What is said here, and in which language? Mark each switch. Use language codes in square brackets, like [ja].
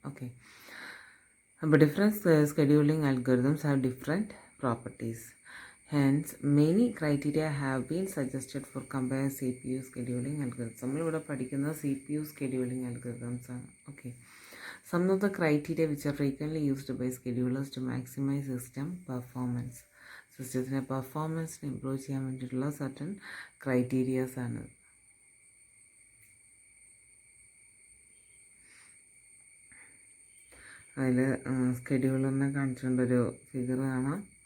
[en] Okay, അപ്പോൾ different scheduling algorithms have different properties. Hence, many criteria have been suggested for compare CPU scheduling algorithms. [ml] നമ്മളിവിടെ പഠിക്കുന്ന CPU scheduling algorithms ആണ്. [en] Okay, some of the criteria which are frequently used by schedulers to maximize system performance. [ml] സിസ്റ്റത്തിൻ്റെ പെർഫോമൻസിന് improve ചെയ്യാൻ വേണ്ടിയിട്ടുള്ള certain criterias ആണ്. അതിൽ സ്കെഡ്യൂളറിനെ കാണിച്ചുകൊണ്ടൊരു figure കാണാം.